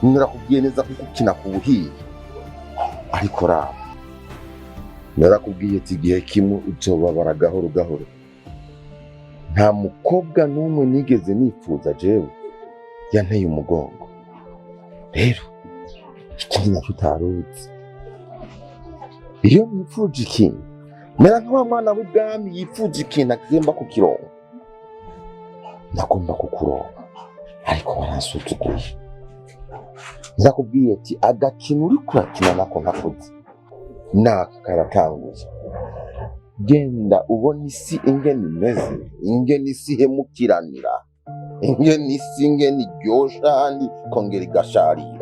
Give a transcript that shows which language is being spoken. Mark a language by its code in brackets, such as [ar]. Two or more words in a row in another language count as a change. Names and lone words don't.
[rn] narakubwiye neza kuko ukina ku buhiye ariko raba narakubwiye ati igihe kimwe uzobabara gahoro gahoro. Nta mukobwa n'umwe nigeze nifuza jewe yanteye umugongo. Rero ikindi nacyo utaruzi, iyo mwipfuje ikintu mera nk'wa mwana w'ubwami yipfuje ikintu agomba kukironka. Nagomba kukuronka ariko waransuzuguye. Nakubwiye ati agakino uri kurakina nako ntakoze naka karatanguye. Genda ubona isi ingene imeze, ingene isi ihemukiranira, ingene isi ingene iryosha kandi kongera igasharira.